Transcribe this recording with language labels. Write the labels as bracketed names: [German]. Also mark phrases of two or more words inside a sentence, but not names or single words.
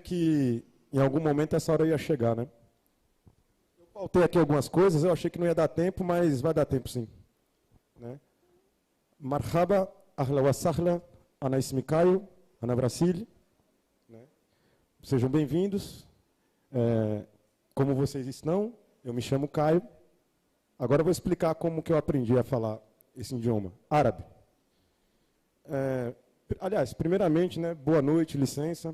[Portuguese] que em algum momento essa hora ia chegar, né? Eu faltei aqui algumas coisas, eu achei que não ia dar tempo, mas vai dar tempo sim. Né? [Arabic] مرحبا، أهلا وسهلا، أنا اسمي Caio، أنا Brasil. [Portuguese] Né? Sejam bem-vindos. Como vocês estão? Eu me chamo Caio. Agora eu vou explicar como que eu aprendi a falar esse idioma, árabe. Aliás, primeiramente, né, boa noite, licença.